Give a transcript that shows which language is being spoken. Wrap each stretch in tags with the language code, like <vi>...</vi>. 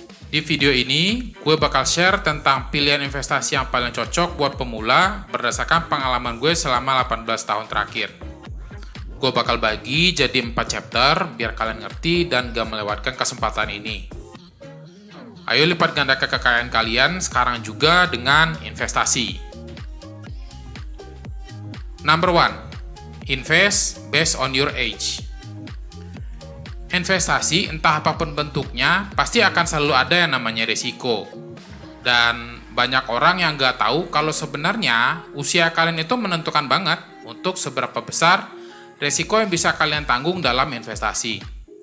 <id>Di video ini, gue bakal share tentang pilihan investasi yang paling cocok buat pemula berdasarkan pengalaman gue selama 18 tahun terakhir. Gue bakal bagi jadi 4 chapter biar kalian ngerti dan gak melewatkan kesempatan ini. Ayo lipat ganda kekayaan kalian sekarang juga dengan investasi.</id> <en>Number 1. Invest based on your age.</en> <id>Investasi, entah apapun bentuknya, pasti akan selalu ada yang namanya risiko. Dan banyak orang yang nggak tahu kalau sebenarnya usia kalian itu menentukan banget untuk seberapa besar risiko yang bisa kalian tanggung dalam investasi.</id>